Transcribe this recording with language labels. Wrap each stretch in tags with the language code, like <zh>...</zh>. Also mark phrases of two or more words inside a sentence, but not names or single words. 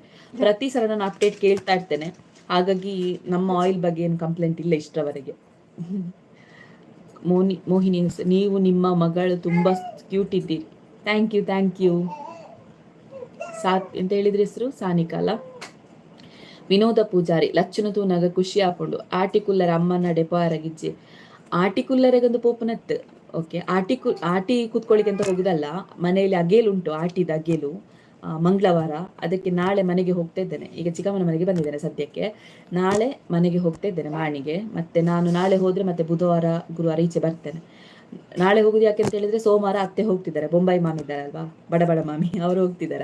<kn>ಪ್ರತಿ ಸಲ ನಾನು ಅಪ್ಡೇಟ್ ಕೇಳ್ತಾ ಇರ್ತೇನೆ, ಹಾಗಾಗಿ ನಮ್ಮ ಆಯಿಲ್ ಬಗ್ಗೆ ಏನು ಕಂಪ್ಲೇಂಟ್ ಇಲ್ಲ ಇಷ್ಟರವರೆಗೆ. ಮೋಹಿನಿ, ನೀವು ನಿಮ್ಮ ಮಗಳು ತುಂಬ ಕ್ಯೂಟ್ ಇದ್ದೀರಿ.</kn> <en>Thank you.</en> <kn>ಎಂತ ಹೇಳಿದ್ರಿ ಹೆಸರು? ಸಾನಿಕಾಲ.</kn> <tcy>ವಿನೋದ ಪೂಜಾರಿ, ಲಚ್ಚುನ ತೂನಾಗ ಖುಷಿ ಹಾಕೊಂಡು ಆಟಿಕುಲ್ಲರ ಅಮ್ಮನ ಡೆಪಾರಾಗಿಜ್ಜೆ. ಆಟಿಕುಲ್ಲರೆಗೊಂದು ಪೋಪನತ್.</tcy> <kn>ಓಕೆ, ಆಟಿ ಕೂತ್ಕೊಳ್ಳಿಕ್ಕೆ ಅಂತ ಹೋಗುದಲ್ಲ, ಮನೆಯಲ್ಲಿ ಅಗೇಲು ಉಂಟು,</kn> <tcy>ಆಟಿದ ಅಗೇಲು.</tcy> <kn>ಮಂಗಳವಾರ, ಅದಕ್ಕೆ ನಾಳೆ ಮನೆಗೆ ಹೋಗ್ತಾ ಇದ್ದೇನೆ. ಈಗ ಚಿಕ್ಕಮ್ಮನ ಮನೆಗೆ ಬಂದಿದ್ದೇನೆ ಸದ್ಯಕ್ಕೆ. ನಾಳೆ ಮನೆಗೆ ಹೋಗ್ತಾ ಇದ್ದೇನೆ ಮಾಣಿಗೆ. ಮತ್ತೆ ನಾನು ನಾಳೆ ಹೋದರೆ ಮತ್ತೆ ಬುಧವಾರ ಗುರುವಾರ ಈಚೆ ಬರ್ತೇನೆ. ನಾಳೆ ಹೋಗುದು ಯಾಕೆ ಅಂತ ಹೇಳಿದ್ರೆ, ಸೋಮವಾರ ಅತ್ತೆ ಹೋಗ್ತಿದ್ದಾರೆ, ಬೊಂಬಾಯಿ ಮಾಮಿ ಇದ್ದಾರಲ್ವಾ, ಬಡ ಮಾಮಿ, ಅವರು ಹೋಗ್ತಿದ್ದಾರೆ.</kn>